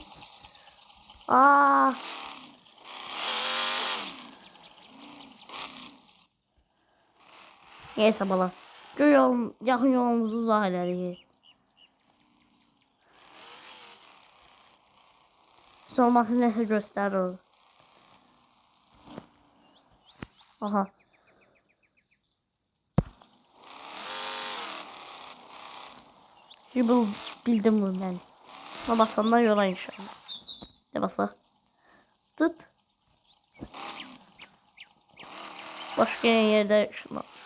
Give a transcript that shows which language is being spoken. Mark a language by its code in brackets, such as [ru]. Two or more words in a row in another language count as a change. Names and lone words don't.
[tr] Aa. Neyse bala. [az] Yaxın yolumuzu uzaq elədik. Olması nəsə göstərir. Aha. [tr] Şimdi bildim bunu ben. Ama basanlar yola inşallah. Ne basa? Tut. Başka yerde şuna.